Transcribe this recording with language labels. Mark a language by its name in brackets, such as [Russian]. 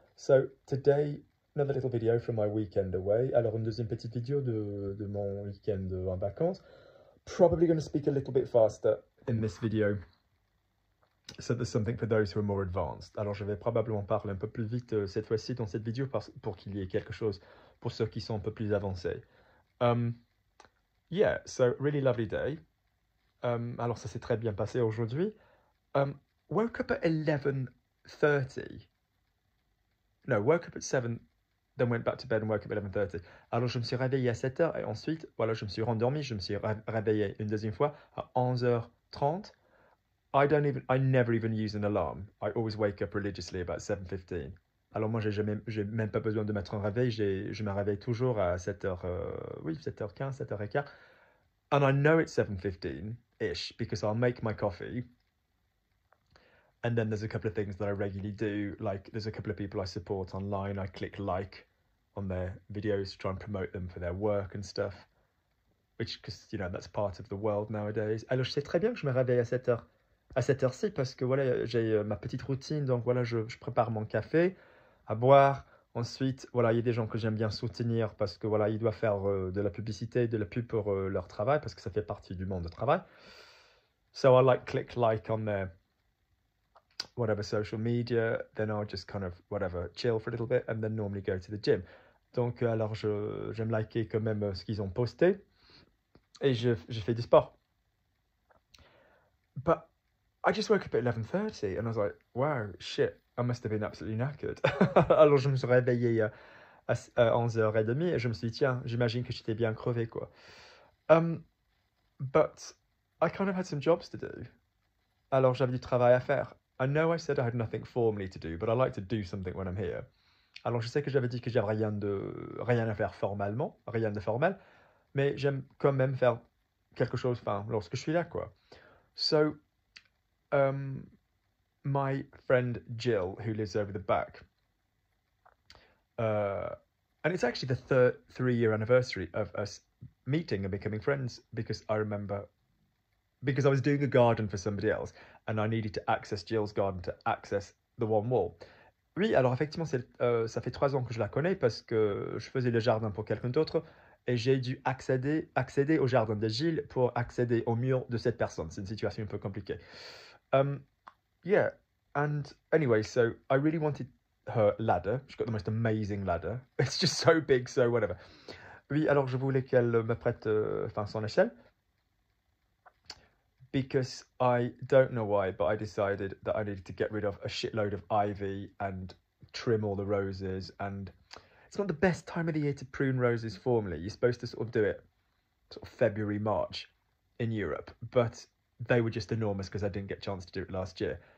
[English] So today, another little video from my weekend away. [French] Alors une deuxième petite vidéo de mon week-end en vacances. [English] Probably going to speak a little bit faster in this video. So there's something for those who are more advanced. [French] Alors je vais probablement parler un peu plus vite cette fois-ci dans cette vidéo pour qu'il y ait quelque chose pour ceux qui sont un peu plus avancés. [English] Yeah, so really lovely day. [French] Alors ça s'est très bien passé aujourd'hui. [English] Woke up at 11:30. No, woke up at 7, then went back to bed and woke up at 11:30. [French] Alors je me suis réveillé à 7h et ensuite, voilà, je me suis rendormi, je me suis réveillé une deuxième fois à 11h30. [English] I never even use an alarm. I always wake up religiously about 7:15. [French] Alors moi, j'ai même pas besoin de mettre un réveil, je me réveille toujours à 7h, oui, 7h15, 7h15. [English] And I know it's 7:15-ish because I'll make my coffee. And then there's a couple of things that I regularly do, like there's a couple of people I support online. I click like on their videos to try and promote them for their work and stuff, which, because, you know, that's part of the world nowadays. [French] Alors, je sais très bien que je me réveille à cette heure-ci parce que voilà, j'ai ma petite routine. Donc voilà, je prépare mon café à boire. Ensuite, voilà, il y a des gens que j'aime bien soutenir parce que voilà, ils doivent faire de la publicité, de la pub pour leur travail parce que ça fait partie du monde de travail. [English] So I click like on their whatever social media, then I'll just kind of whatever chill for a little bit and then normally go to the gym. [French] Donc alors j'aime liker quand même ce qu'ils ont posté et je fais du sport. [English] But I just woke up at 11:30 and I was like, wow, shit, I must have been absolutely knackered. [French] Alors je me suis réveillé à 11h30 et je me suis dit, tiens, j'imagine que j'étais bien crevé, quoi. [English] But I kind of had some jobs to do. [French] Alors j'avais du travail à faire. [English] I know I said I had nothing formally to do, but I like to do something when I'm here. [French] Alors je sais que j'avais dit que j'avais rien à faire formellement, rien de formel, mais j'aime quand même faire quelque chose, enfin, lorsque je suis là, quoi. [English] So, my friend Jill, who lives over the back, and it's actually the 3-year anniversary of us meeting and becoming friends because I remember because I was doing a garden for somebody else and I needed to access Jill's garden to access the one wall. [French] Oui, alors effectivement, ça fait 3 ans que je la connais parce que je faisais le jardin pour quelqu'un d'autre et j'ai dû accéder au jardin de Gilles pour accéder au mur de cette personne. C'est une situation un peu compliquée. [English] Yeah, and anyway, so I really wanted her ladder. She's got the most amazing ladder. It's just so big, so whatever. [French] Oui, alors je voulais qu'elle me prête enfin son échelle. [English] Because I don't know why, but I decided that I needed to get rid of a shitload of ivy and trim all the roses. And it's not the best time of the year to prune roses formally. You're supposed to sort of do it sort of February, March in Europe, but they were just enormous because I didn't get a chance to do it last year.